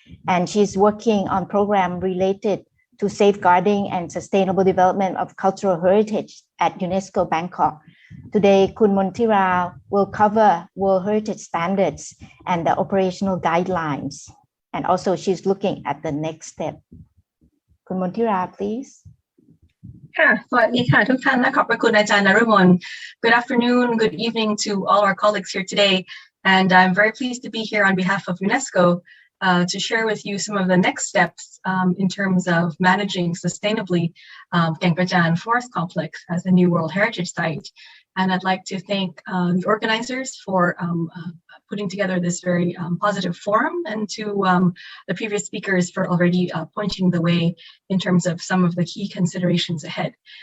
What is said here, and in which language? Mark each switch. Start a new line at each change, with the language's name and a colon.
English: And she's working on program related to safeguarding and sustainable development of cultural heritage at UNESCO Bangkok. Today, Kun Montira will cover World Heritage Standards and the operational guidelines. And also she's looking at the next step. Kun Montira, please.
Thai: ค่ะสวัสดีค่ะทุกท่านและขอบพระคุณอาจารย์นฤมล
English: Good afternoon, good evening to all our colleagues here today. And I'm very pleased to be here on behalf of UNESCO to share with you some of the next steps in terms of managing sustainably Kaeng Krachan Forest Complex as a new World Heritage Site. And I'd like to thank the organizers for putting together this very positive forum, and to the previous speakers for already pointing the way in terms of some of the key considerations ahead.